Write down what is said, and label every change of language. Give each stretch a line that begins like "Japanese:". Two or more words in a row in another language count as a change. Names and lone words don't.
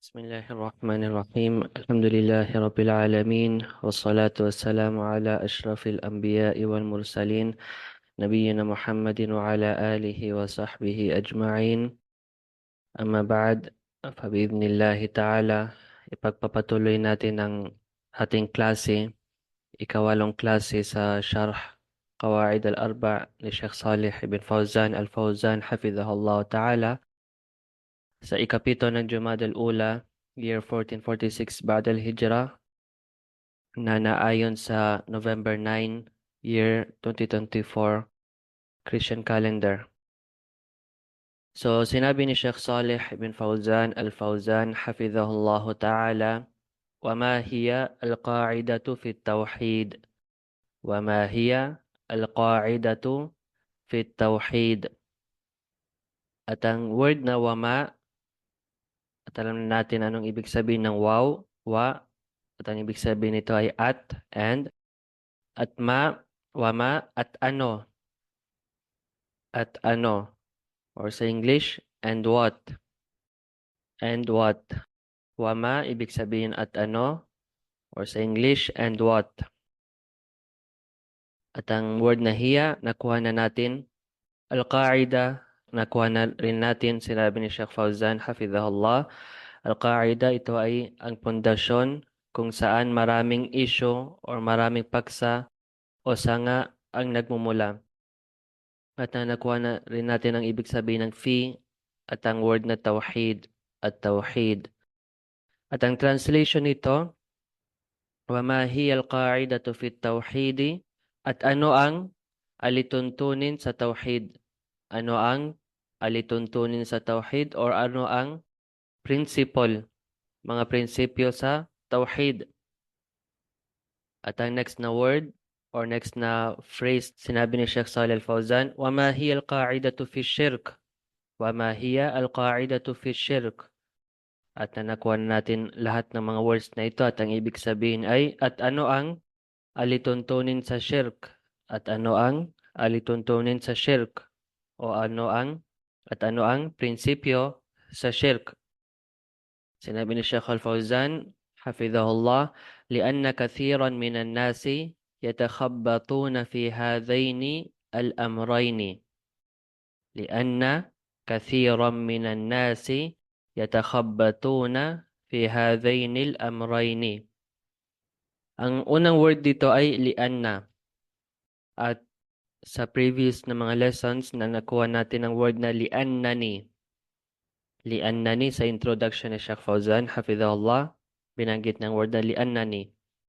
Arabic: بسم الله الرحمن الرحيم الحمد لله رب العالمين والصلاة والسلام على أشرف الأنبياء والمرسلين نبينا محمد وعلى آله وصحبه أجمعين أما بعد فبإذن الله تعالى ipagpapatuloy
Filipino: natin ang ating klase, ikawalong klase sa Sharh Qawaid al-Arba' ni Sheikh Salih ibn Fawzan al-Fawzan
Arabic: حفظه الله تعالى
Filipino: sa ikapito ng Jumada al-Ula, year 1446
Arabic: بعد الهجرة,
Filipino: na naayon sa November 9, year 2024
English: Christian calendar.
Filipino: So, sinabi ni
Arabic: Sheikh Salih ibn Fawzan al-Fawzan حفظه الله تعالى, وما هي القاعدة في التوحيد وما هي القاعدة في التوحيد.
Filipino: At ang word na wama, at alam natin anong ibig sabihin ng waw, wa, at ang ibig sabihin nito ay and, at wama, at ano, or sa English,
English: and what,
Filipino: wama, ibig sabihin at ano, or sa English,
English: and what.
Filipino: At ang word na hiya, nakuha na natin, al-qaida, nakuha na rin natin, sinabi ni Sheikh Fawzan, hafidhahullah, al-qaida, ito ay ang pundasyon kung saan maraming issue or maraming paksa o sanga ang nagmumula. At nakuha na rin natin ang ibig sabihin ng fi at ang word na tawhid at tawhid. At ang translation nito,
Arabic: وَمَا هِيَ الْقَاعِدَةُ فِي التَّوْحِيدِ,
Filipino: at ano ang alituntunin sa tawhid? Ano ang alituntunin sa tawhid or ano ang principle, mga prinsipyo sa tawhid? At ang next na word or next na phrase, sinabi ni Sheikh Salih al-Fawzan,
Arabic: وَمَا هِيَ الْقَاعِدَةُ فِي الشِّرْكِ وَمَا هِيَ الْقَاعِدَةُ فِي الشِّرْكِ.
Filipino: At nakuha natin lahat ng mga words na ito at ang ibig sabihin ay at ano ang alituntunin sa shirk, at ano ang alituntunin sa shirk, o ano ang prinsipyo sa shirk. Sinabi ni
Arabic: Sheikh Al-Fawzan hafidhahullah, لأن كثيرا من الناس يتخبطون في هذين الأمرين لأن كثيرا من الناس يتخبطون في هذين الأمرين.
Filipino: Ang unang word dito ay lianna. At sa previous na mga lessons na nakuha natin ang word na liannani. Liannani sa introduction ni Sheikh Fawzan, hafidhahullah, binanggit ng word na liannani.